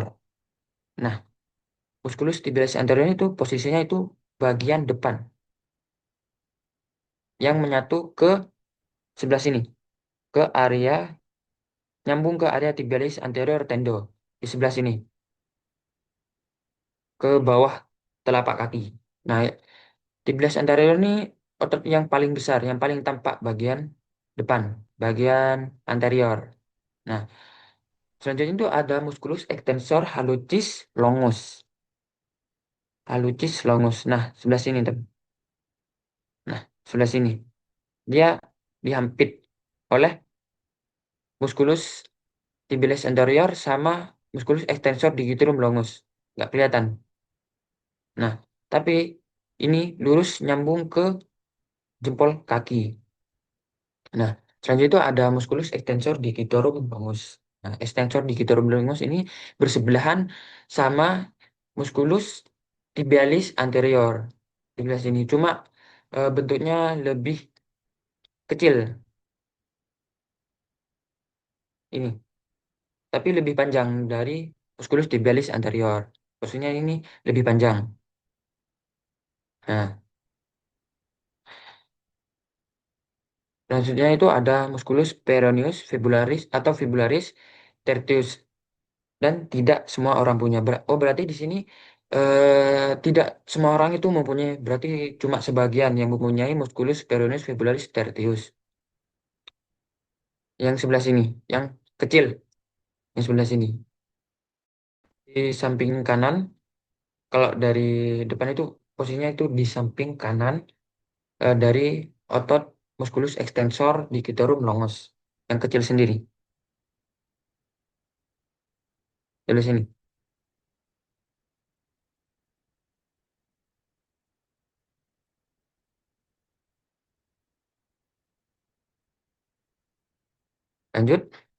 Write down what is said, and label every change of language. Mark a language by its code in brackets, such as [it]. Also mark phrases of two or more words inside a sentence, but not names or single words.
[id] Nah, [la] musculus tibialis anterior [id] itu posisinya itu bagian depan yang menyatu ke sebelah sini, ke area nyambung ke area [la] tibialis anterior tendo [id] di sebelah sini, ke bawah telapak kaki. Nah, [la] tibialis anterior [id] ini otot yang paling besar, yang paling tampak bagian depan, bagian anterior. Nah, selanjutnya itu ada [la] musculus extensor hallucis longus. Hallucis longus. [id] Nah, sebelah sini, tem. Nah, sebelah sini. Dia dihampit oleh [la] musculus tibialis anterior [id] sama [la] musculus extensor digitorum longus. [id] Nggak kelihatan. Nah, tapi ini lurus nyambung ke jempol kaki. Nah, selanjutnya itu ada [la] musculus extensor digitorum longus. [id] Nah, [la] extensor digitorum longus [id] ini bersebelahan sama [la] musculus tibialis anterior [id] di sebelah sini. Cuma bentuknya lebih kecil ini, tapi lebih panjang dari [la] musculus tibialis anterior. [id] Maksudnya ini lebih panjang. Nah, selanjutnya itu ada [la] musculus peroneus fibularis [id] atau [la] fibularis tertius [id] dan tidak semua orang punya. Oh, berarti di sini tidak semua orang itu mempunyai, berarti cuma sebagian yang mempunyai [la] musculus peroneus fibularis tertius. [id] Yang sebelah sini, yang kecil, yang sebelah sini. Di samping kanan, kalau dari depan itu posisinya itu di samping kanan dari otot [la] musculus extensor digitorum longus [id] yang kecil sendiri. Dari sini. Lanjut.